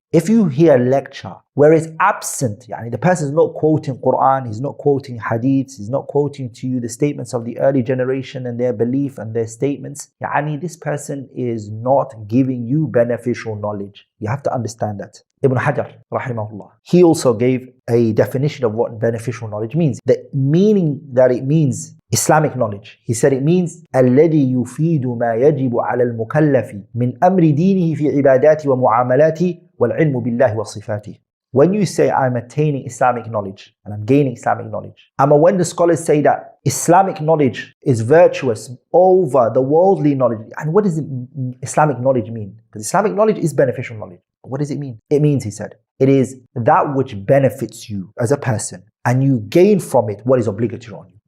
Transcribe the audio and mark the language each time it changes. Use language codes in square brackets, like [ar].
[en] If you hear a lecture where it's absent, yani the person is not quoting Quran, he's not quoting hadiths, he's not quoting to you the statements of the early generation and their belief and their statements, yani this person is not giving you beneficial knowledge. You have to understand that. Ibn Hajar, rahimahullah, he also gave a definition of what beneficial knowledge means. The meaning that it means, Islamic knowledge. He said it means [ar] الذي يفيد ما يجب على المكلف من أمر دينه في عباداته ومعاملاته والعلم بالله وصفاته. [en] When you say I'm attaining Islamic knowledge and I'm gaining Islamic knowledge, and when the scholars say that Islamic knowledge is virtuous over the worldly knowledge, and what does Islamic knowledge mean? Because Islamic knowledge is beneficial knowledge. What does it mean? It means, he said, it is that which benefits you as a person and you gain from it what is obligatory on you.